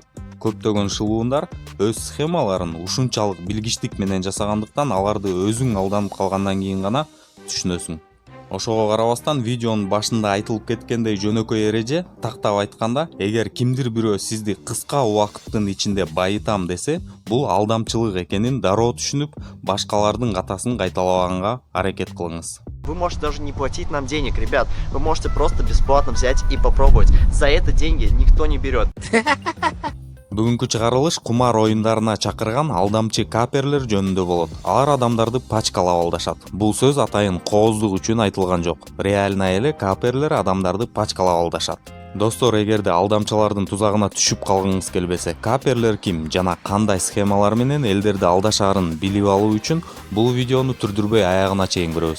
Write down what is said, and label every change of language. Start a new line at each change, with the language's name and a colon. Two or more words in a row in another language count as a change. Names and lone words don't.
Kyrgyz: Көптөгөн шылуундар өз схемаларын ушунчалык билгичтик менен жасагандыктан аларды өзүң алданып калгандан кийин гана түшүнөсүң. Ошого карабастан видеонун башында айтылып кеткендей жөнөкөй эреже, тактап айтканда, эгер кимдир бирөө сизди кыска убакыттын ичинде байытам десе, бул алдамчылык экенин дароо түшүнүп, башкалардын катасын кайталабаганга аракет кылыңыз.
Russian: Вы можете даже не платить нам денег, ребят, вы можете просто бесплатно взять и попробовать. За это деньги никто не берет.
Kyrgyz: Бүгүнкү чыгарылыш кумар оюндарына чакырган алдамчы каперлер жөнүндө болот. Алар адамдарды пачкалап алдашат. Бул сөз атайын кооздук үчүн айтылган жок. Реально эле каперлер адамдарды пачкалап алдашат. Достор, эгерде алдамчылардын тузагына түшүп калгыңыз келбесе, каперлер ким жана кандай схемалар менен элдерди алдашаарын билип алуу үчүн бул видеону түрдүрбөй аягына чейин көрөбүз.